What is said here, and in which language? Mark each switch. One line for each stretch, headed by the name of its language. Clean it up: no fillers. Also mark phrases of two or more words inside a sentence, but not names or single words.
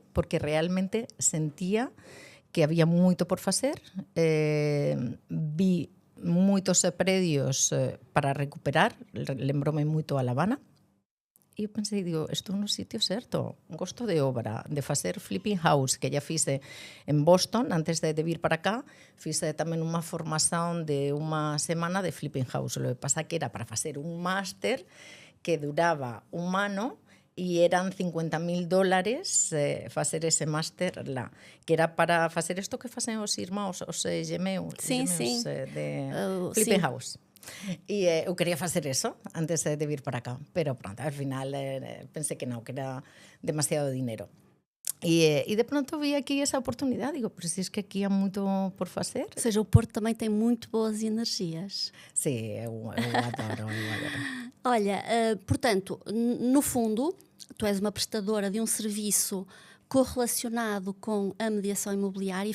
Galician: Porque realmente sentía que había moito por facer, vi moitos predios para recuperar, lembrome moito a La Habana, e eu pensei, digo, estou no sitio certo, gosto de obra, de facer
English: flipping house,
Galician: que ya fixe en Boston, antes de vir para cá, fixe tamén unha formación de unha semana de
English: flipping house,
Spanish: lo que pasa
Galician: que era para facer un máster que duraba un ano, e eran $50,000 facer ese máster lá, que era para facer isto que facen os irmãos, os gemeus de Flipping House. E eu quería facer eso antes de vir para cá, pero pronto,
Spanish: al final
Galician: pensei que non, que era
Spanish: demasiado dinero.
Portuguese: E de pronto vi aqui essa oportunidade, digo, por isso é que aqui há muito por fazer. Ou seja, o Porto também tem muito boas energias. Sim, eu adoro, eu adoro. Olha, portanto, no fundo, tu és uma prestadora de um serviço correlacionado com a mediação imobiliária e